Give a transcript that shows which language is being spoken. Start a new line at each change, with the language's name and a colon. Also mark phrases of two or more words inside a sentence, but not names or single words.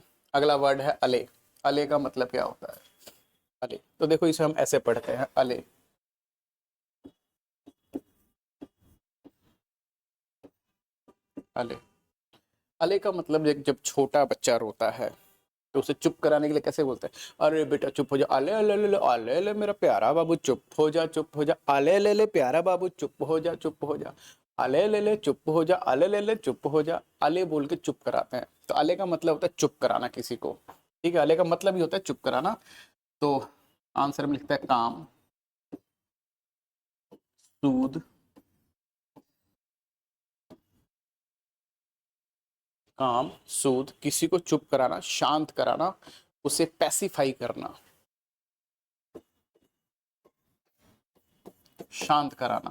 Hindi: अगला वर्ड है अले। अले का मतलब क्या होता है? अले, तो देखो इसे हम ऐसे पढ़ते हैं, अले। अले, अले का मतलब जब छोटा बच्चा रोता है तो उसे चुप कराने के लिए कैसे बोलते हैं? अरे बेटा चुप हो जा, अले अले ले, अले ले मेरा प्यारा बाबू चुप हो जा, चुप हो जा, अले ले प्यारा बाबू चुप हो जा, चुप हो जा, अले ले चुप हो जा, अले ले चुप हो जा। अले बोल के चुप कराते हैं। तो अले का मतलब होता है चुप कराना किसी को। ठीक है, अले का मतलब ही होता है चुप कराना। तो आंसर में लिखता है काम, सूद, काम सूद, किसी को चुप कराना, शांत कराना, उसे पैसिफाई करना, शांत कराना।